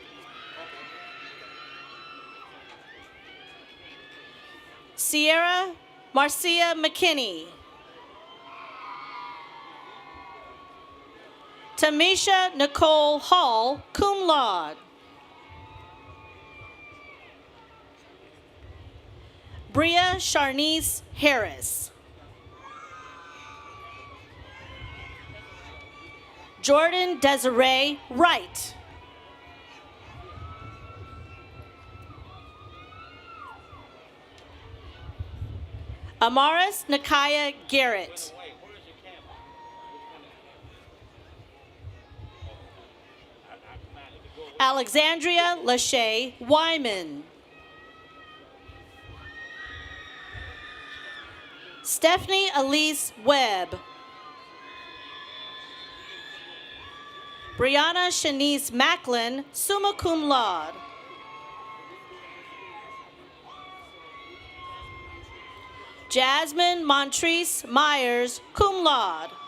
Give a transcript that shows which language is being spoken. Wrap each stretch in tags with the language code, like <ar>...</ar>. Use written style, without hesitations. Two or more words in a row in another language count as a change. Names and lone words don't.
<en>Sierra Marcia McKinney. Tamisha Nicole Hall,</en> <la>cum laude.</la> <en>Bria Sharnice Harris. Jordan Desiree Wright. Amaris Nakaya Garrett. Alexandria Lachey Wyman. Stephanie Elise Webb. Brianna Shanice Macklin,</en> <la>summa cum laude.</la> <en>Jasmine Montrese Myers,</en> <la>cum laude.</la>